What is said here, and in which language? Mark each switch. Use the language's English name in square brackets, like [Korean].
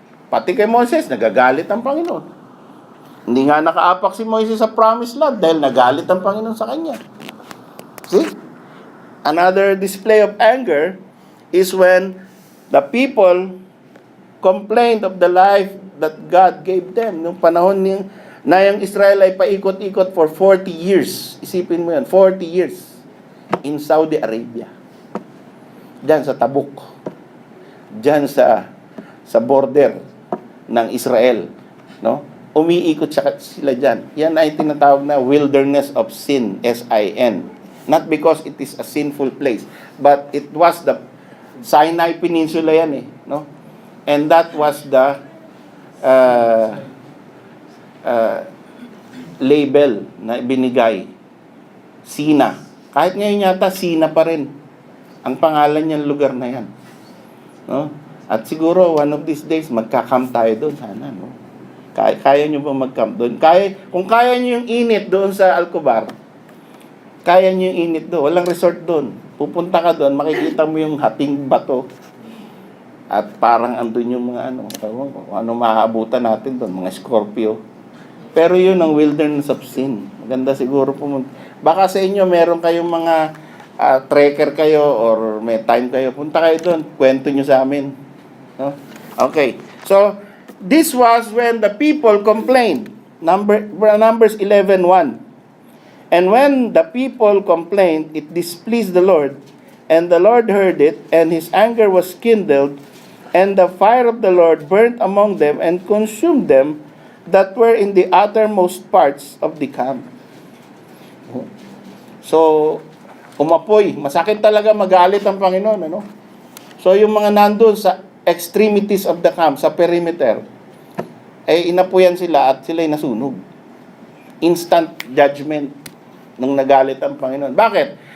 [Filipino] Pati kay Moises, nagagalit ang Panginoon. Hindi nga nakaapak si Moises sa promised land dahil nagalit ang Panginoon sa kanya. [English] See? Another display of anger is when the people complained of the life that God gave them. [Filipino] Nung panahon na yung Israel ay paikot-ikot [English] for 40 years. [Filipino] Isipin mo yan, [English] 40 years in Saudi Arabia. [Filipino] Diyan sa Tabuk. Diyan sa border ng Israel. No? Umiikot sila dyan. Yan ay tinatawag na [English] wilderness of sin, S-I-N. Not because it is a sinful place, but it was the Sinai Peninsula [Filipino] yan eh. [English] No? And that was the label [Filipino] na binigay. [English] Sina. [Filipino] Kahit ngayon yata, Sina pa rin ang pangalan niyang lugar na yan. No? At siguro, [English] one of these days, [Filipino] magka-camp tayo doon. Sana, no? Kaya nyo ba mag-camp doon? Kung kaya nyo yung init doon sa Alcobar, kaya nyo yung init doon. Walang resort doon. Pupunta ka doon, makikita mo yung hating bato. At parang andun yung mga ano maaabutan natin doon, mga Scorpio. Pero yun ang wilderness of sin. Maganda siguro pumunta. Baka sa inyo meron kayong mga trekker kayo or may time kayo. Punta kayo doon, kwento nyo sa amin. No? Okay. [English] So, this was when the people complained. Numbers 11:1. And when the people complained, it displeased the Lord, and the Lord heard it, and his anger was kindled, and the fire of the Lord burnt among them and consumed them that were in the uttermost parts of the camp. [Filipino] So, umapoy. Masakit talaga magalit ang Panginoon. Ano? So, yung mga nandun sa [English] extremities of the camp, [Filipino] sa perimeter, ay inapuyan sila at sila'y nasunog. [English] Instant judgment [Filipino] nung nagalit ang Panginoon. Bakit?